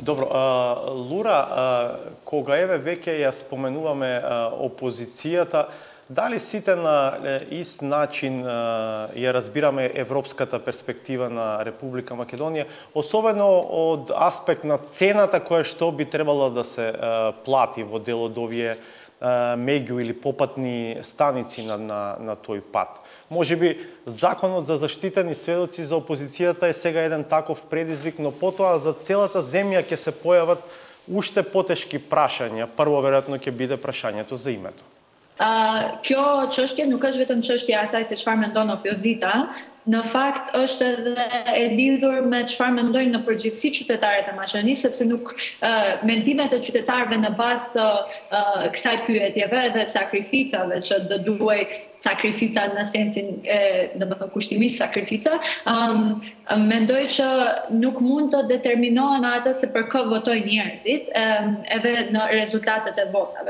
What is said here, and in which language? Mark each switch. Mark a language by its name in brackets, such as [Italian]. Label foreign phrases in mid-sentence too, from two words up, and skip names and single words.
[Macedonian] Добро, Лура, кога еве веќе ја споменуваме опозицијата, дали сите на ист начин ја разбираме европската перспектива на Република Македонија, особено од аспект на цената која што би требало да се плати во дел од овие меѓу или попатни станици на тој пат? Може би законот за заштитени сведоци за опозицијата е сега еден таков предизвик, но потоа за целата земја ќе се појават уште потешки прашања. Прво веројатно ќе биде прашањето за името. [Albanian] Kjo çështje nuk është vetëm çështja e asaj se çfarë mendon opozita, në fakt është edhe e lidhur me çfarë mendojnë në përgjithësi qytetarët e Maqedonisë, sepse nuk mendimet e qytetarëve në bazë të kësaj pyetjeve dhe sakrificave që do duaj sakrifica në sensin domethënë kushtimisht sakrifica, mendoj që nuk mund të determinohen atë se për kë votojnë njerëzit edhe në rezultatet e votave.